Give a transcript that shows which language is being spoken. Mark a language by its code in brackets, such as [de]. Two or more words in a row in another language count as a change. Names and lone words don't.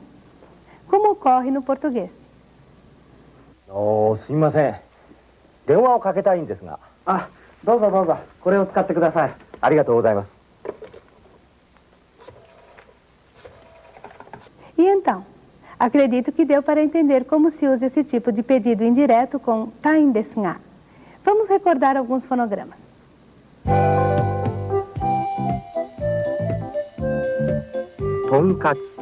[pt] Como ocorre no português. [ja] Ah, どうぞどうぞ。これを使ってください。ありがとうございます。 [pt] E então? Acredito que deu para entender como se usa esse tipo de pedido indireto com [ja] たいんですが. [pt] Vamos recordar alguns fonogramas. Tonkatsu.